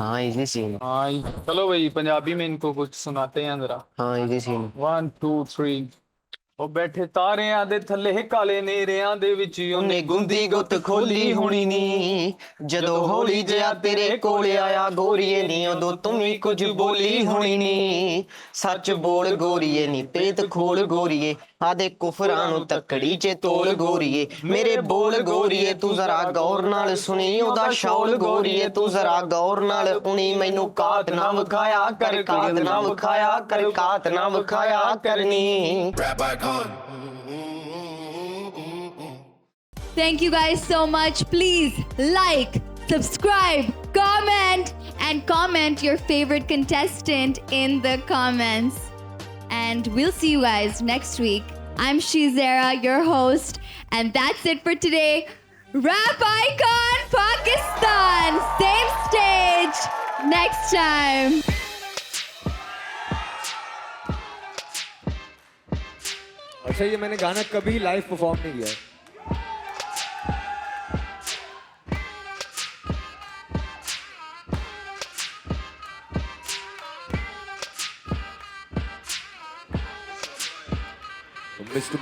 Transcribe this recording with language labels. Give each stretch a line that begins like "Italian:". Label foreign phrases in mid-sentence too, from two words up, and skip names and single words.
Hindi: हाँ इजी सीन हाँ चलो भाई पंजाबी में इनको कुछ सुनाते हैं जरा हाँ इजी सीन 1 2 3
Punjabi: ਉਹ ਬੈਠੇ ਤਾਰਿਆਂ ਦੇ ਥੱਲੇ ਕਾਲੇ ਨੇਰਿਆਂ ਦੇ ਵਿੱਚ ਉਹਨੇ ਗੁੰਦੀ ਗੁੱਤ ਖੋਲੀ ਹੋਣੀ ਨੀ ਜਦੋਂ ਹੌਲੀ ਜਿਹਾ ਤੇਰੇ ਕੋਲ ਆਇਆ ਗੋਰੀਏ ਨੀ ਉਦੋਂ ਤੂੰ ਵੀ ਕੁਝ ਬੋਲੀ ਹੋਣੀ ਨੀ ਸੱਚ ਬੋਲ ਗੋਰੀਏ ਨੀ ਪੇਤ ਖੋਲ ਗੋਰੀਏ ਆਦੇ ਕੁਫ਼ਰਾਂ ਨੂੰ ਤੱਕੜੀ ਚ ਤੋਲ ਗੋਰੀਏ ਮੇਰੇ ਬੋਲ ਗੋਰੀਏ ਤੂ ਜ਼ਰਾ ਗੌਰ ਨਾਲ ਸੁਣੀ ਓਦਾ ਸ਼ੌਲ ਗੋਰੀਏ ਤੂ ਜ਼ਰਾ ਗੌਰ ਨਾਲ ਉਣੀ ਮੈਨੂੰ ਕਾਤ ਨਾ ਵਿਖਾਇਆ ਕਰ ਕਾਤ ਨਾ ਵਿਖਾਇਆ ਕਰ ਕਾਤ ਨਾ ਵਿਖਾਇਆ ਕਰਨੀ।
English: Thank you guys so much. Please like, subscribe, comment your favorite contestant in the comments. And we'll see you guys next week. I'm Shizera, your host, and that's it for today. Rap Icon Pakistan, same stage next time.
Hindi: अच्छा, ये मैंने गाना कभी
English: live perform
Hindi: नहीं किया है।
English: Mr.